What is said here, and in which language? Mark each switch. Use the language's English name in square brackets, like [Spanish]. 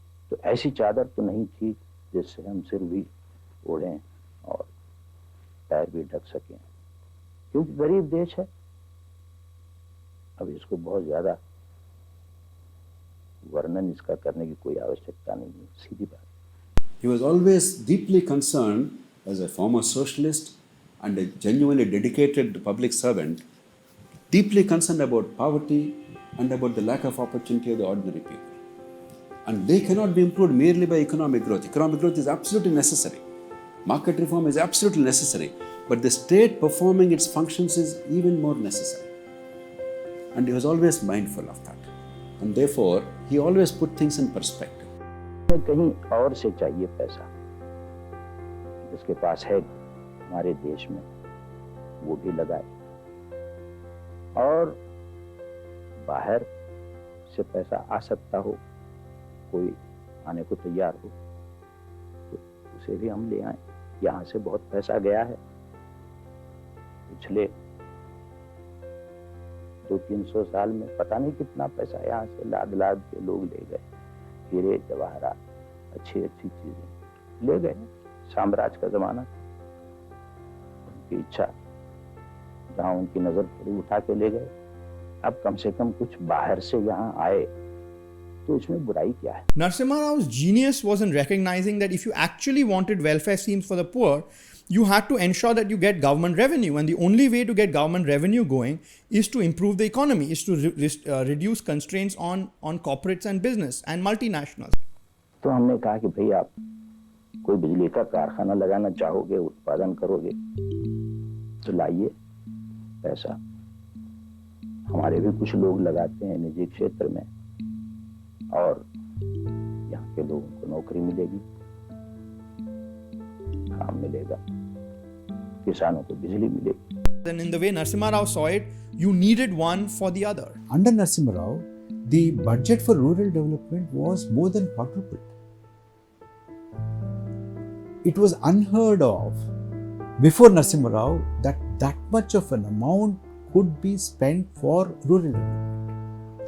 [Hindi] तो ऐसी चादर तो नहीं थी जिससे हम सिर भी ओढ़ें और पैर भी ढक सकें, क्योंकि गरीब देश है. अब इसको बहुत ज्यादा वर्णन इसका करने की कोई आवश्यकता नहीं है, सीधी बात. [English] He was always deeply concerned, as a former socialist and a genuinely dedicated public servant, deeply concerned about poverty and about the lack of opportunity of the ordinary people. And they cannot be improved merely by economic growth. Economic growth is absolutely necessary. Market reform is absolutely necessary. But the state performing its functions is even more necessary. And he was always mindful of that. And therefore, he always put things in perspective. [Hindi] कहीं और से चाहिए पैसा, जिसके पास है हमारे देश में वो भी लगाए, और बाहर से पैसा आ सकता हो, कोई आने को तैयार हो तो उसे भी हम ले आए. यहाँ से बहुत पैसा गया है. पिछले 200-300 साल में पता नहीं कितना पैसा यहाँ से लाद के लोग ले गए. हीरे जवाहरात, अच्छी चीजें ले गए. साम्राज्य का जमाना था, उनकी इच्छा जहाँ उनकी नजर पड़ी उठा के ले गए. अब कम से कम कुछ बाहर से यहाँ आए तो इसमें बुराई क्या है? [English] Narasimha Rao's genius was in recognizing that if you actually wanted welfare schemes for the poor, you had to ensure that you get government revenue, and the only way to get government revenue going is to improve the economy, is to reduce constraints on corporates and business and multinationals. [Hindi] तो हमने कहा कि भाई आप कोई बिजली का कारखाना लगाना चाहोगे, उत्पादन करोगे तो लाइए पैसा. हमारे भी कुछ लोग लगाते हैं निजी क्षेत्र में, और यहाँ के लोगों को नौकरी मिलेगी, काम मिलेगा, किसानों को बिजली मिलेगी. [English] Then in the way Narasimha Rao saw it, you needed one for the other. Under Narasimha Rao, the budget for rural development was more than quadrupled. It was unheard of before Narasimha Rao that much of an amount could be spent for rural development.